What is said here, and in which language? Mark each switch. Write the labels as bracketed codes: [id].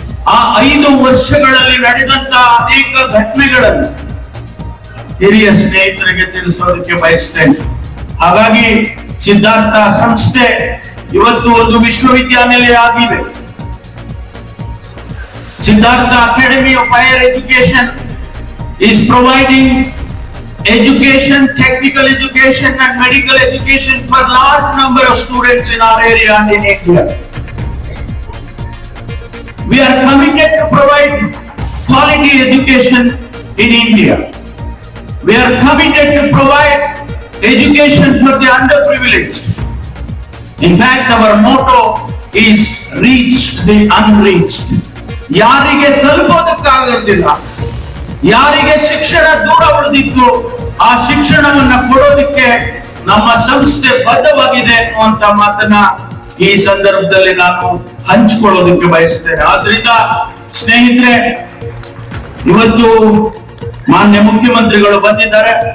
[kn] ಆ 5 ವರ್ಷಗಳಲ್ಲಿ ನಡೆದಂತ ಅನೇಕ ಘಟನೆಗಳನ್ನು ಹಿರಿಯ ಸ್ನೇಹಿತರಿಗೆ ತಿಳಿಸೋದಕ್ಕೆ ಬಯಸ್ತೇನೆ. ಹಾಗಾಗಿ ಸಿದ್ಧಾರ್ಥ ಸಂಸ್ಥೆ ಇವತ್ತು ಒಂದು ವಿಶ್ವವಿದ್ಯಾನಿಲಯ ಆಗಿದೆ. [en] Siddhartha Academy of Higher Education is providing education, technical education and medical education for large number of students in our area and in India. We are committed to provide quality education in India. We are committed to provide education for the underprivileged. In fact, our motto is reach the unreached. [kn] ಯಾರಿಗೆ ತಲುಪೋದಕ್ಕಾಗೋದಿಲ್ಲ, ಯಾರಿಗೆ ಶಿಕ್ಷಣ ದೂರ ಉಳಿದಿತ್ತು, ಆ ಶಿಕ್ಷಣವನ್ನ ಕೊಡೋದಕ್ಕೆ ನಮ್ಮ ಸಂಸ್ಥೆ ಬದ್ಧವಾಗಿದೆ ಅನ್ನುವಂತ ಮಾತನ್ನ ಈ ಸಂದರ್ಭದಲ್ಲಿ ನಾನು ಹಂಚಿಕೊಳ್ಳೋದಕ್ಕೆ ಬಯಸ್ತೇನೆ. ಆದ್ರಿಂದ ಸ್ನೇಹಿತರೆ, ಇವತ್ತು ಮಾನ್ಯ ಮುಖ್ಯಮಂತ್ರಿಗಳು ಬಂದಿದ್ದಾರೆ.